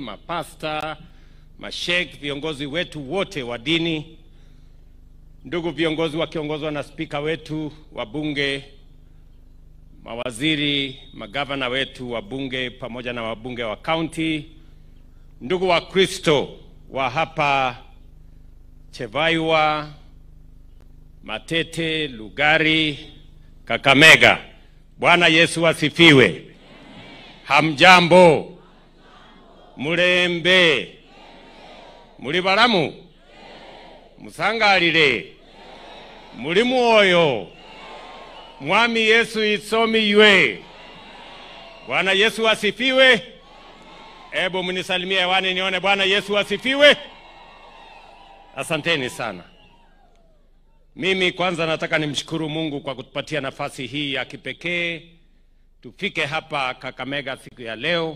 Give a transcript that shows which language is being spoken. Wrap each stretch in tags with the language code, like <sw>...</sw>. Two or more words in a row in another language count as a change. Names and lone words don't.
<sw>mapasta, mashek, viongozi wetu wote wa dini, ndugu viongozi wakiongozwa na spika wetu wa bunge, mawaziri, magavana wetu wa bunge pamoja na wabunge wa county, ndugu wa Kristo wa hapa Chevaiwa, Matete, Lugari, Kakamega. Bwana Yesu asifiwe. Hamjambo.</sw> <luy>Mulembe. Mulibalamu. musangalile muli mwoyo mwami Yesu isomi ywe.</luy> <sw>Bwana Yesu asifiwe. Hebu mnisalimie hewani nione Bwana Yesu asifiwe. Asanteni sana. Mimi kwanza nataka nimshukuru Mungu kwa kutupatia nafasi hii ya kipekee tufike hapa Kakamega siku ya leo.</sw>